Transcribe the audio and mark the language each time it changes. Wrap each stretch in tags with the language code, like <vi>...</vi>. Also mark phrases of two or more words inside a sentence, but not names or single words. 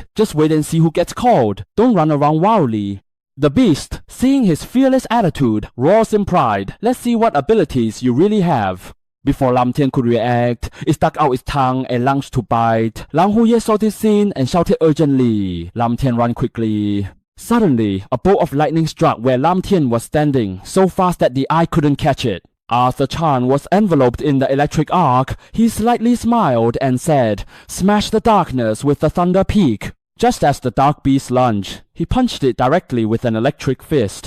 <en>Just wait and see who gets called. Don't run around wildly. The beast, seeing his fearless attitude, roars in pride. Let's see what abilities you really have. Before Lam Tian could react, it stuck out its tongue and lunged to bite. Lang Huye saw this scene and shouted urgently. Lam Tian ran quickly. Suddenly, a bolt of lightning struck where Lam Tian was standing, so fast that the eye couldn't catch it. As the Chan was enveloped in the electric arc, he slightly smiled and said, "Smash the darkness with the thunder peak." Just as the dark beast lunged, he punched it directly with an electric fist.</en>